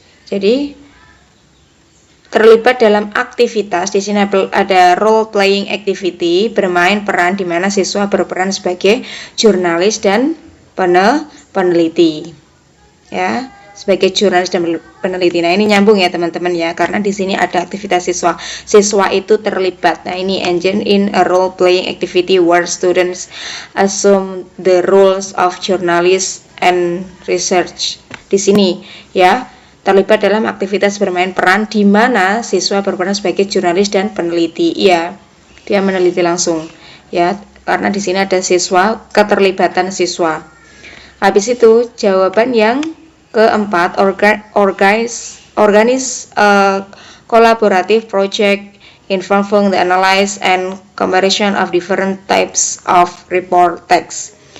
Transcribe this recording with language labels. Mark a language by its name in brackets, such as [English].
[Indonesian] Jadi terlibat dalam aktivitas, di sini ada role-playing activity, bermain peran di mana siswa berperan sebagai jurnalis dan peneliti. Ya. Sebagai jurnalis dan peneliti. Nah, ini nyambung ya teman-teman ya, karena di sini ada aktivitas siswa. Siswa itu terlibat. Nah, ini [English] engage in a role playing activity where students assume the roles of journalist and research. [Indonesian] Di sini ya, terlibat dalam aktivitas bermain peran di mana siswa berperan sebagai jurnalis dan peneliti. Iya, dia meneliti langsung ya, karena di sini ada siswa, keterlibatan siswa. Habis itu jawaban yang keempat, [English] organize a collaborative project involving the analysis and comparison of different types of report text.